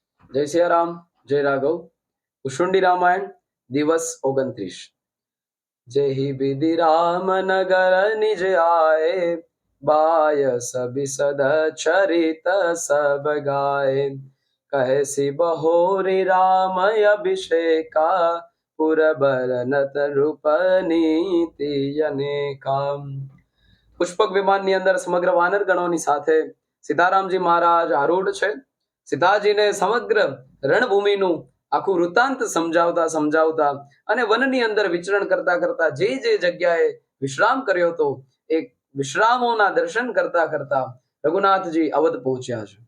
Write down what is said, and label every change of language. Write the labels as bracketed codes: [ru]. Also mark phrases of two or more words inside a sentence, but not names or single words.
[gu] જય સિયારામ, જય રાઘવ. કુશુંડી રામાયણ દિવસ 29. [awa] जेही विधि राम नगर निज आए, बाय सभी सद चरित सब गाए. कहे सि बहोरी राम अभिषेका, पुर बरनत रूप नीति अनेका. [gu] પુષ્પક વિમાનની અંદર સમગ્ર વાનર ગણોની સાથે સીતારામજી મહારાજ આરૂઢ છે. સીતાજીને સમગ્ર રણભૂમિનું આખું વૃત્તાંત સમજાવતા અને વનની અંદર વિચરણ કરતા કરતા જે જગ્યાએ વિશ્રામ કર્યો હતો એ વિશ્રામોના દર્શન કરતા કરતા રઘુનાથજી અવધ પહોંચ્યા છે.